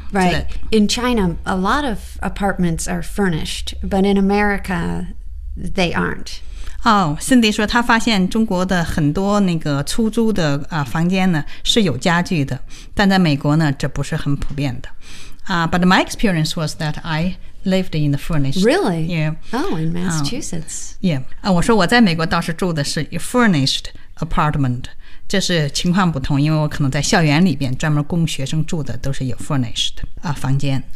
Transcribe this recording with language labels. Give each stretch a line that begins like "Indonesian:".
English: Right, in China, a lot of apartments are furnished, but in America, they aren't.
Chinese: Oh, Cindy 说她发现中国的很多那个出租的、房间呢是有家具的，但在美国呢这不是很普遍的。
English: But my experience was that I lived in the furnished. Really? Yeah. Oh, in Massachusetts.
Chinese: Yeah, 我说我在美国倒是住的是
English: furnished apartment.
Chinese: 这是情况不同，因为我可能在校园里边专门供学生住的都是有 furnished、房间。